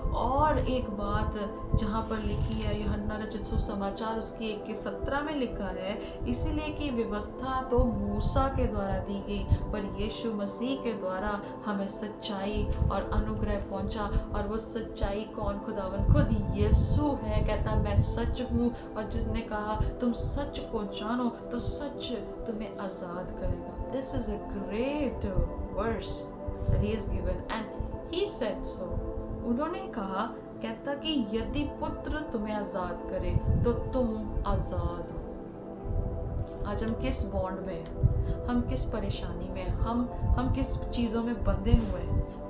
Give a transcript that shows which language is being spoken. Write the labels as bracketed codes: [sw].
[hi] और एक बात जहाँ पर लिखी है यूहन्ना रचित सुसमाचार उसकी 1:17 में लिखा है, इसीलिए कि व्यवस्था तो मूसा के द्वारा दी गई, पर यीशु मसीह के द्वारा हमें सच्चाई और अनुग्रह पहुँचा। और वो सच्चाई कौन? खुदावंद खुद यीशु है। कहता मैं सच हूँ, और जिसने कहा तुम सच को जानो तो सच तुम्हें आज़ाद करेगा। [en] This is a great verse that he has given and he said so. [hi] उन्होंने कहा, कहता कि यदि पुत्र तुम्हें आज़ाद करे तो तुम आज़ाद हो। आज हम किस बॉन्ड में हैं, हम किस परेशानी में हैं, हम किस चीज़ों में बंधे हुए हैं।